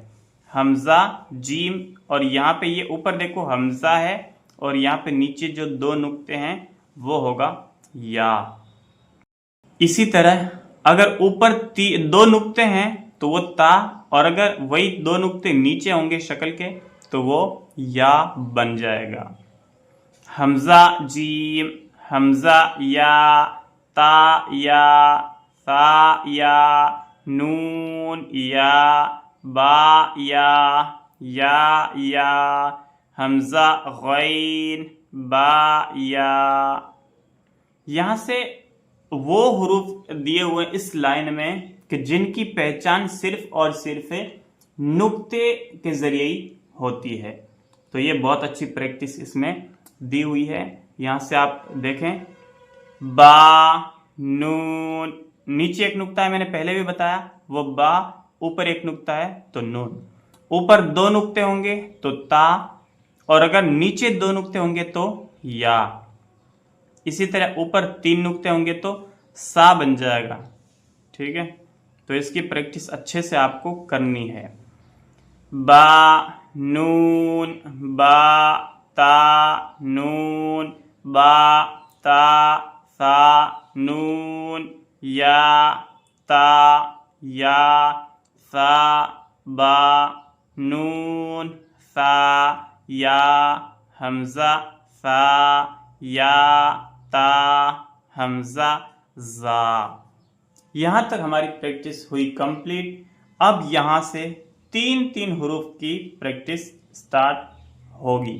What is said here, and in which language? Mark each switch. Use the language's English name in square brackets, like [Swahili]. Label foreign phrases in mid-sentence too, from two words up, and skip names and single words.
[Urdu] حمزہ جیم, اور یہاں پہ یہ اوپر دیکھو حمزہ ہے اور یہاں پہ نیچے جو 2 نقطے ہیں وہ ہوگا یا. اسی طرح اگر اوپر 2 نقطے ہیں تو وہ تا, اور اگر وہی 2 نقطے نیچے ہوں گے شکل کے تو وہ یا بن جائے گا. حمزہ جیم حمزہ یا تا یا ثا یا نون یا با یا حمزہ غین با یا. یہاں سے وہ حروف دیے ہوئے اس لائن میں کہ جن کی پہچان صرف اور صرف نقطے کے ذریعے ہی ہوتی ہے. تو یہ بہت اچھی پریکٹس اس میں دی ہوئی ہے. یہاں سے آپ دیکھیں با نون, نیچے ایک نقطہ ہے میں نے پہلے بھی بتایا وہ با, اوپر ایک نقطہ ہے تو نون, اوپر 2 نقطے ہوں گے تو تا, اور اگر نیچے 2 نقطے ہوں گے تو یا. اسی طرح اوپر 3 نقطے ہوں گے تو سا بن جائے گا. ٹھیک ہے, تو اس کی پریکٹس اچھے سے آپ کو کرنی ہے. با نون با تا نون با تا ثا نون یا تا یا ثا با نون ثا یا حمزہ ثا یا تا حمزہ زا. یہاں تک ہماری پریکٹس ہوئی کمپلیٹ. اب یہاں سے 3 حروف کی پریکٹس سٹارٹ ہوگی.